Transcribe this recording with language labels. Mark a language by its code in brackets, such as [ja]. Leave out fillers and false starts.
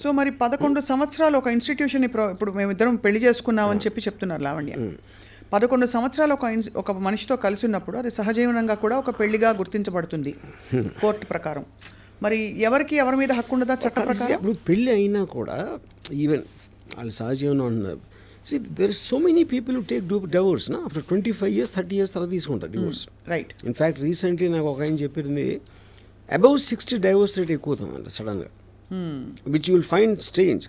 [te] So మరి 11 సంవత్సరాలు ఒక ఇన్స్టిట్యూషన్ ఇప్పుడు మేమిద్దరం పెళ్లి చేసుకున్నామని చెప్తున్నారు లావణ్య. 11 సంవత్సరాలు ఒక మనిషితో కలిసి ఉన్నప్పుడు అది సహజీవనంగా కూడా ఒక పెళ్లిగా గుర్తించబడుతుంది కోర్టు ప్రకారం. మరి ఎవరి మీద హక్కు ఉండదా చట్ట ప్రకారం? ఇప్పుడు పెళ్ళి అయినా కూడా ఈవెన్ వాళ్ళు సహజీవనం అంటున్నారు. [en] See, there are so many people who take divorce after 25 years, 30 years [te] తర్వాత తీసుకుంటారు డివోర్స్. [en] Right. [te] ఇన్ఫ్యాక్ట్ రీసెంట్లీ నాకు ఒక ఆయన చెప్పింది అబౌవ్ 60 డైవోర్స్ రేట్ ఎక్కువ అవుతుందంట సడన్గా, [en] Which you will find strange.